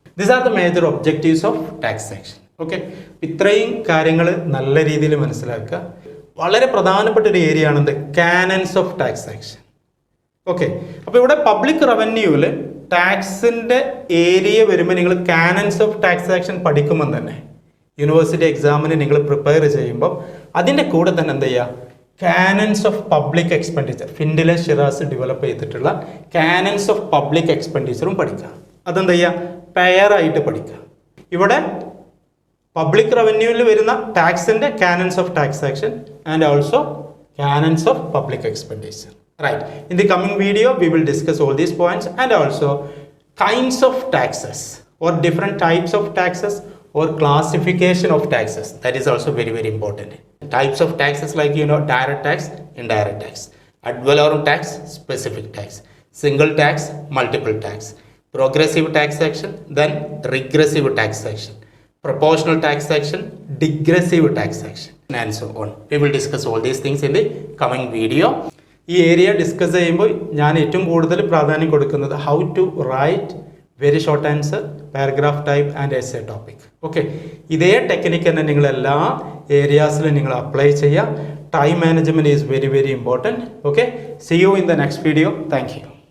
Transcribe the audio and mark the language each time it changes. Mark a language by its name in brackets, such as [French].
[English] These are the major objectives of taxation. [Malayalam] Okay, ഇത്രയും കാര്യങ്ങൾ നല്ല രീതിയിൽ മനസ്സിലാക്കുക. വളരെ പ്രധാനപ്പെട്ട ഒരു ഏരിയ ആണ് എന്ത്? Canons of taxation. ഓക്കെ, അപ്പോൾ ഇവിടെ പബ്ലിക് റവന്യൂവിൽ ടാക്സിന്റെ ഏരിയ വരുമ്പോൾ നിങ്ങൾ കാനൻസ് ഓഫ് ടാക്സേഷൻ പഠിക്കുമ്പോൾ തന്നെ യൂണിവേഴ്സിറ്റി എക്സാമിന് നിങ്ങൾ പ്രിപ്പയർ ചെയ്യുമ്പോൾ അതിൻ്റെ കൂടെ തന്നെ എന്ത് ചെയ്യുക? Canons of public expenditure, ഫിൻഡിലെ Shiraz develop ചെയ്തിട്ടുള്ള കാനൻസ് ഓഫ് പബ്ലിക് എക്സ്പെൻഡിച്ചറും പഠിക്കുക. അതെന്താ ചെയ്യുക? പെയറായിട്ട് പഠിക്കുക. ഇവിടെ പബ്ലിക് റവന്യൂവിൽ വരുന്ന ടാക്സിന്റെ canons of taxation and also canons of public expenditure. [English] Right. In the coming video, we will discuss all these points and also kinds of taxes or different types of taxes or classification of taxes. That is also very, very important. Types of taxes like, direct tax, indirect tax, ad valorem tax, specific tax, single tax, multiple tax, progressive taxation, then regressive taxation, proportional taxation, digressive taxation, and so on. We will discuss all these things in the coming video. [Malayalam] ഈ area discuss ചെയ്യുമ്പോൾ ഞാൻ ഏറ്റവും കൂടുതൽ പ്രാധാന്യം കൊടുക്കുന്നത് [English] How to write very short answer, paragraph type and essay topic. Okay, [Malayalam] ഇതേ technique തന്നെ നിങ്ങൾ എല്ലാ ഏരിയാസിലും നിങ്ങൾ അപ്ലൈ ചെയ്യുക. [English] Time management is very very important. Okay, see you in the next video. Thank you.